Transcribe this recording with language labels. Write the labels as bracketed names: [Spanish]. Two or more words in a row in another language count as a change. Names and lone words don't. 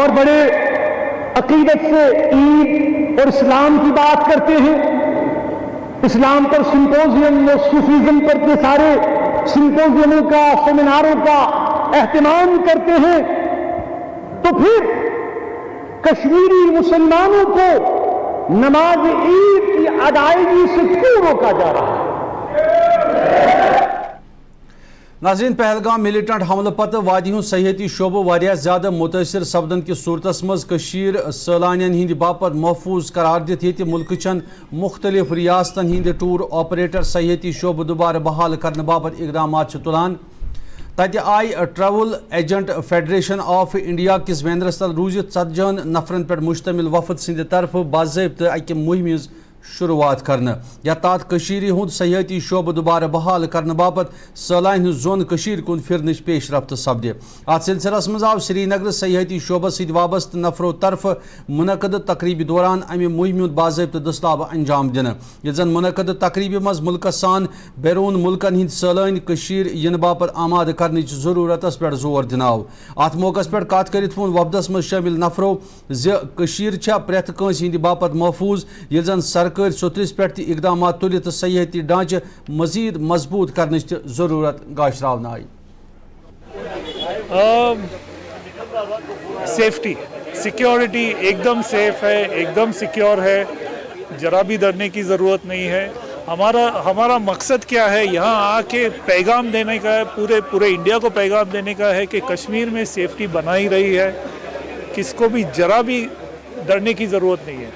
[Urdu] بڑے عقیدت سے عید اور اسلام کی بات کرتے ہیں, اسلام پر سمپوزیم اور صوفیزم پر کے سارے سمپوزیموں کا, سیمیناروں کا اہتمام کرتے ہیں, تو پھر کشمیری مسلمانوں کو نماز عید کی ادائیگی سے کیوں روکا جا رہا ہے؟ [Kashmiri] ناظرین, پہلگام ملیٹنٹ حملہ پتہ وادی ہند سیاحتی شعبہ واریاہ زیادہ متاثر سپدن کس صورتس مز کشیر سیلانین ہند باپت محفوظ قرار دت یہ ملک چن مختلف ریاستن ہند ٹور آپریٹر سیاحتی شعبہ دوبارہ بحال کرنے باپت اقدامات تلان. تتہ آئی ٹریول ایجنٹ فیڈریشن آف انڈیا کس بینرس تل روزت 70 نفرن پر مشتمل وفد سند طرف باضابطہ اکہ مہم شروعات کرنا یتات کشیری ہند سیاحتی شعبہ دوبارہ بحال کرنے باپت سیلان ہند زون کشیر کن پھرنچ پیش رفت سپدے. ات سلسلس مز آو سری نگر سیاحتی شعبہ ست وابستہ نفرو طرف منعقد تقریبی دوران امہ مہم باضابطہ دستاب انجام دن. یہ زن منعقد تقریبی مز ملکس سان بیرون ملکن ہند سیلان کشیر ین باپت آماد کرنچ ضرورتس پہ زور دناو. ات موقع پہ کت کرت وون وفدس مز شامل نفرو زشیر پریت کنس ہند باپت محفوظ یل زن سرکاری سوترس پہ اقدامات تلت سیاحتی ڈھانچہ مزید مضبوط کرنے ضرورت گاشراون آئی. [English] safety security [Urdu] ایک دم سیف ہے, ایک دم سیکیور ہے, ذرا بھی ڈرنے کی ضرورت نہیں ہے. ہمارا مقصد کیا ہے, یہاں آ کے پیغام دینے کا ہے, پورے انڈیا کو پیغام دینے کا ہے کہ کشمیر میں سیفٹی بنا ہی رہی ہے, کس کو بھی ذرا بھی ڈرنے کی ضرورت نہیں ہے.